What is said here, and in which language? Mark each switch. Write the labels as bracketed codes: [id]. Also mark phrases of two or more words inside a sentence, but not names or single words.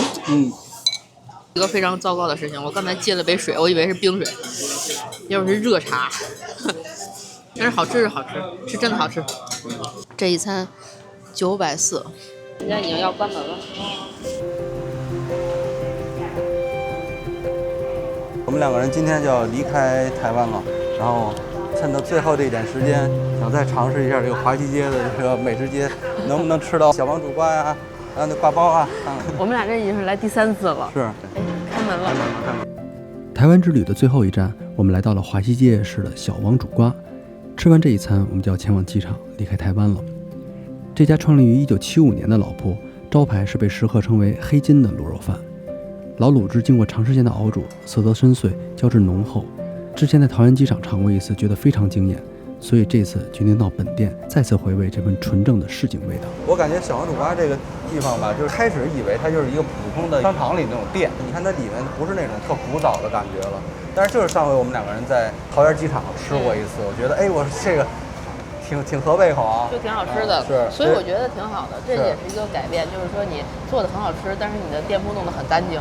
[zh] 一个非常糟糕的事情，我刚才接了杯水，我以为是冰水，结果是热茶。但是好吃是好吃，是真的好吃。这一餐940，人家已经要关门了。我们2个人今天就要離開台灣了，然後趁着最後的一點時間，想再嘗試一下這個華西街的這個美食街，能不能吃到小王煮瓜呀，還有那掛包啊。我們倆這已經是來第3次了。是。哎，開門了。台灣之旅的最後一站，我們來到了華西街夜市的小王煮瓜。吃完這一餐，我們就要前往機場離開台灣了。這家創立於1975年的老鋪，招牌是被食客稱為黑金的滷肉飯。老滷汁經過長時間的熬煮，色澤深邃，膠質濃厚。之前在桃園機場嘗過一次，覺得非常驚豔，所以這次決定到本店再次回味這份純正的市井味道。我感覺小王煮瓜這個地方吧，就是開始以為它就是一個普通的商場裡那種店，你看它裡面不是那種特古早的感覺了。但是就是上回我們2個人在桃園機場吃過一次，我覺得哎，我這個挺合胃口啊，就挺好吃的，是，所以我覺得挺好的，這也是一個改變，就是說你做的很好吃，但是你的店鋪弄得很乾淨，